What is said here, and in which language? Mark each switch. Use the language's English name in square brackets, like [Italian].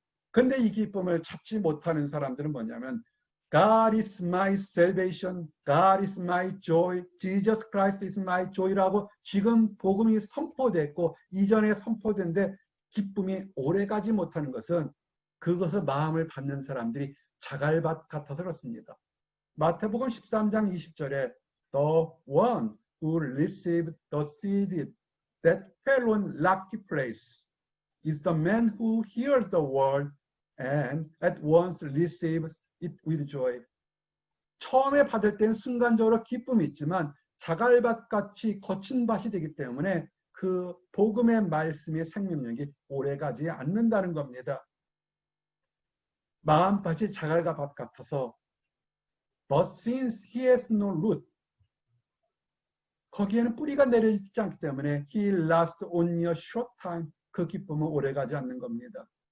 [Korean] 근데 이 기쁨을 찾지 못하는 사람들은 뭐냐면 [English] God is my salvation, God is my joy, [Korean] Jesus Christ is my joy라고 지금 복음이 선포됐고 이전에 선포된데 기쁨이 오래가지 못하는 것은 그것을 마음을 받는 사람들이 자갈밭 같아서 그렇습니다. 마태복음 13장 20절에 [English] The one who received the seed that fell on rocky place is the man who hears the word and at once receives it with joy. [Korean] 처음에 받을 때는 순간적으로 기쁨이 있지만 자갈밭같이 거친 밭이 되기 때문에 그 복음의 말씀의 생명력이 오래가지 않는다는 겁니다. 마음밭이 자갈밭 같아서 [English] But since he has no root, [Korean] 거기에는 뿌리가 내려있지 않기 때문에 [English] he lasts only a short time, [Korean] 그 기쁨은 오래가지 않는 겁니다.